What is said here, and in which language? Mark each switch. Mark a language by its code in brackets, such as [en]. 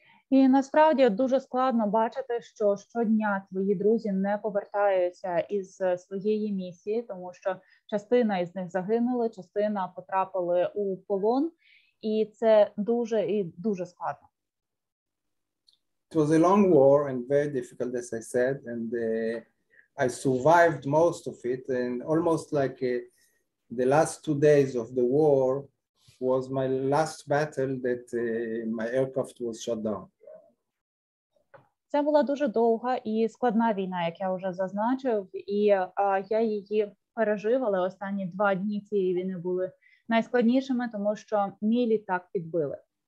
[uk] І насправді дуже складно бачити, що щодня твої друзі не повертаються із своєї місії, тому що частина із них загинули, частина потрапили у полон, і це дуже складно. [en] It was a long war and very difficult, as I said, and I survived most of it, and almost like the last 2 days of the war was my last battle that my aircraft was shot down. [uk] Це була дуже довга і складна війна, як я вже зазначив, і я її пережив, але останні 2 дні цієї війни були найскладнішими, тому що мій літак підбили.